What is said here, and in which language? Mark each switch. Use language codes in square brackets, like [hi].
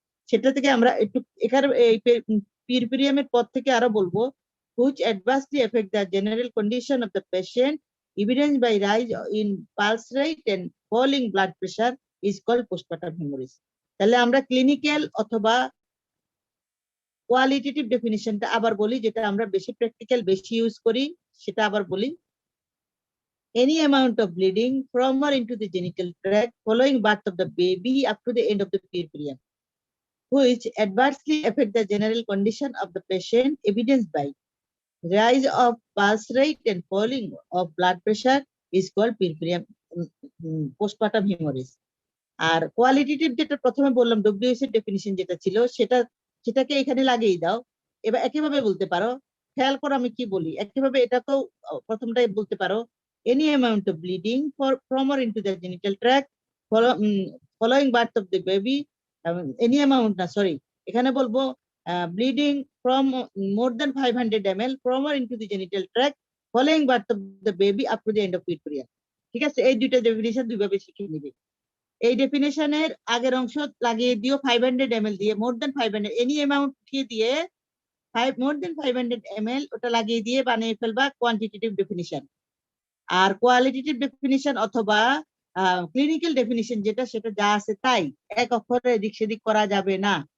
[bn] সেটা থেকে আমরা একটু এখানে এই পিরপিরিয়ামের পর থেকে আরো বলবো, [en] which adversely affect the general condition of the patient evidenced by rise in pulse rate and falling blood pressure is called postpartum hemorrhage. [bn] তাহলে আমরা ক্লিনিক্যাল অথবা কোয়ালিটেটিভ ডেফিনিশনটা আবার বলি, যেটা আমরা বেশি প্র্যাকটিক্যাল বেশি ইউজ করি, সেটা আবার বলি। [en] Any amount of bleeding from or into the genital tract following birth of the baby up to the end of the period, which adversely affect the general condition of the patient evidenced by rise of pulse rate and falling of blood pressure is called postpartum hemorrhage. [bn] আর qualitative যেটা প্রথমে বললাম, WH এর definition যেটা ছিল সেটাকে এখানে লাগিয়ে দাও। এবার একইভাবে বলতে পারো, [en] খেয়াল করো আমি কি বলি, একইভাবে এটাকেও প্রথমটাই বলতে পারো, any amount of bleeding from or into the genital tract following birth of the baby, any amount [bn] না, সরি, এখানে বলবো [en] Bleeding from more than 500 ml from or into the genital tract following birth of the baby up to the end of period. [bn] ঠিক আছে, এই দুইটা definition দুইভাবে শিখে নিবে। এই ডেফিনেশনের আগের অংশ লাগিয়ে দিও 500 ml দিয়ে, মোর দেন 500 এনি অ্যামাউন্ট দিয়ে মোর দেন 500 ml ওটা লাগিয়ে দিয়ে বানিয়ে ফেলবা কোয়ান্টিটেটিভ ডেফিনিশন। আর কোয়ালিটেটিভ ডেফিনিশন অথবা ক্লিনিক্যাল ডেফিনিশন যেটা, সেটা যা আছে তাই, এক অক্ষরে এদিক সেদিক করা যাবে না।